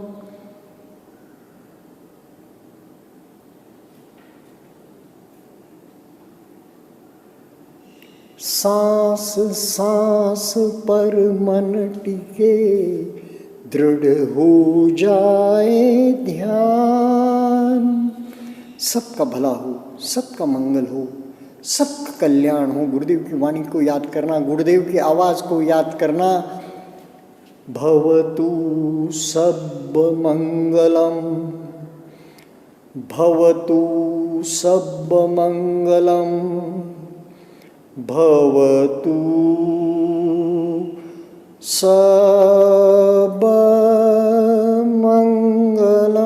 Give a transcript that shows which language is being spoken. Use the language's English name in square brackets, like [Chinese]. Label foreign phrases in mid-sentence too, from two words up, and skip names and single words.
[Hindi] सांस सांस पर मन टिके, दृढ़ हो जाए ध्यान। सबका भला हो, सबका मंगल हो, सबका कल्याण हो। गुरुदेव की वाणी को याद करना, गुरुदेव की आवाज़ को याद करना। [Pali] भवतु सब मंगलम, भवतु सब मंगलम, भवतु सब मंगलम।